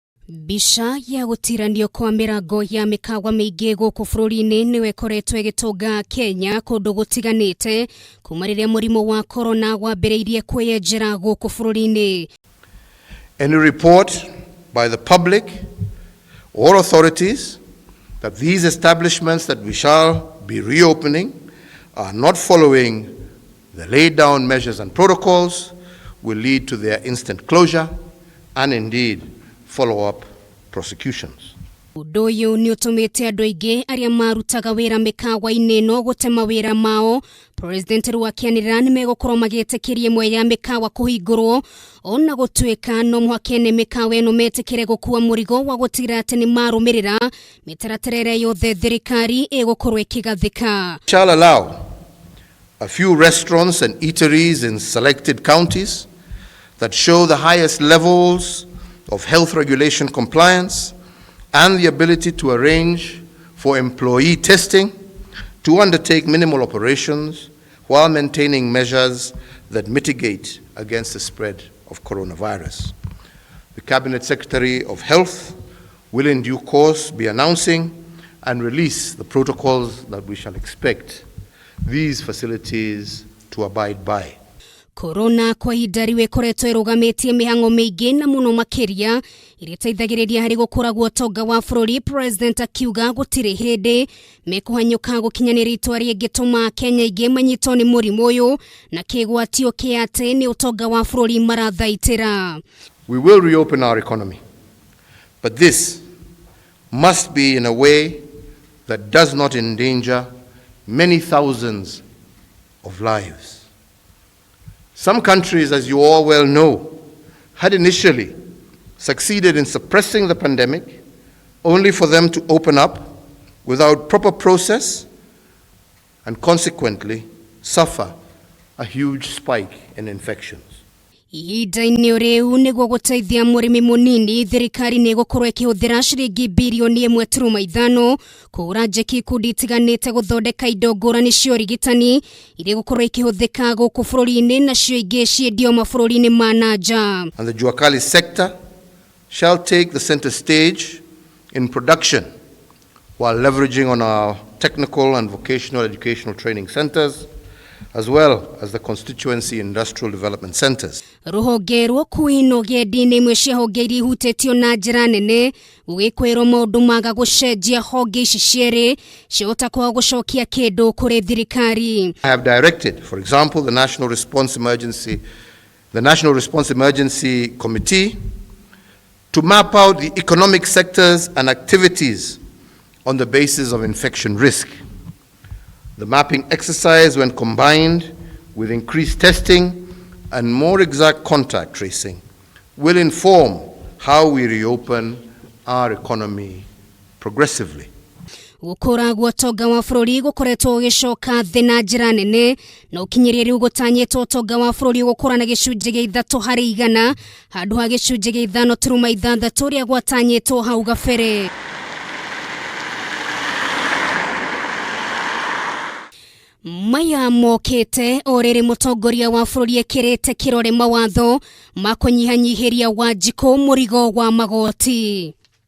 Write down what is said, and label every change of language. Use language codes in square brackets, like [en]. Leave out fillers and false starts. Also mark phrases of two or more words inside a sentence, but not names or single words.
[ki] Bisha ya gutiranio kwa mĩrango ya mĩkawa mĩingĩ gũkũ bũrũri-inĩ nĩyo ĩkoretwo ĩgĩtũnga Kenya kũndũ gũtiganĩte kuma rĩrĩa mũrimũ wa corona wambĩrĩirie kwĩyenjera gũkũ bũrũri-inĩ. [en] Any report by the public or authorities that these establishments that we shall be reopening are not following the laid down measures and protocols will lead to their instant closure and indeed follow-up prosecutions. [ki] Ũndũ ũyũ nĩ ũtũmĩte andũ aingĩ arĩa marutaga wĩra mĩkawa-inĩ ĩno gũte mawĩra mao. President rwakianĩrĩra nĩ megũkorwo magĩtĩkĩria ĩmwe ya mĩkawa kũhingũrwo ona gũtuĩka no mũhaka ene mĩkawa ĩno metĩkĩre gũkua mũrigo wa gũtigĩrĩra atĩ nĩ marũmĩrĩra mĩtaratara ĩrĩa yothe thirikari ĩgũkorwo ĩkĩgathĩka. [en] Shall allow a few restaurants and eateries in selected counties that show the highest levels of health regulation compliance and the ability to arrange for employee testing to undertake minimal operations while maintaining measures that mitigate against the spread of coronavirus. The Cabinet Secretary of Health will in due course be announcing and release the protocols that we shall expect these facilities to abide by. [ki] Corona kwa ihinda rĩu ĩkoretwo ĩrũgamĩtie mĩhang'o mĩingĩ na mũno makĩria ĩrĩa ĩteithagĩrĩria harĩ gũkũra gwa ũtonga wa bũrũri. President akiuga gũtirĩ hĩndĩ mekũhanyũka gũkinyanĩria itua rĩngĩtũma Kenya ingĩ manyitwo nĩ mũrimũ ũyũ na kĩgwatio kĩa atĩ nĩ ũtonga wa bũrũri marathaitĩra. [en] We will reopen our economy, but this must be in a way that does not endanger many thousands of lives. Some countries, as you all well know, had initially succeeded in suppressing the pandemic, only for them to open up without proper process and consequently suffer a huge spike in infections. [ki] Ihinda-inĩ rĩu nĩguo gũteithia mũrĩmi mũnini, thirikari nĩ ĩgũkorwo ĩkĩhũthĩra ciringi birioni 1.5 kũgũra njeki ikundi itiganĩte gũthondeka indo ngũrani cia ũrigitani iria gũkorwo ikĩhũthĩka gũkũ bũrũri-inĩ nacio ingĩ ciendio mabũrũri-inĩ ma nanja. [en] And the Juakali sector shall take the center stage in production while leveraging on our technical and vocational educational training centers as well as the constituency industrial development centers. [ki] Rũhonge rwa kuino gendi nĩ imwe cia honge iria ihutĩtio na njĩra nene gũgĩkwĩrwo maũndũ maga gũcenjia honge ici cierĩ ciahota kwaga gũcokia kĩndũ kũrĩ thirikari. [en] I have directed, for example, the National Response Emergency Committee to map out the economic sectors and activities on the basis of infection risk. The mapping exercise, when combined with increased testing and more exact contact tracing, will inform how we reopen our economy progressively. [ki] Gũkũra gwa ũtonga wa bũrũri gũkoretwo gũgĩcoka thĩ na njĩra nene na ũkinyĩria rĩu gũtanyĩtwo ũtonga wa bũrũri gũkũra na gĩcunjĩ gĩa 3 harĩ 100 handũ ha gĩcunjĩ gĩa 5.6 ũrĩa gwatanyĩtwo hau gabere. Maya mokĩte o rĩrĩ mũtongoria wa bũrũri ekĩrĩte kĩrore mawatho ma kũnyihanyihĩria Wanjikũ mũrigo wa magoti.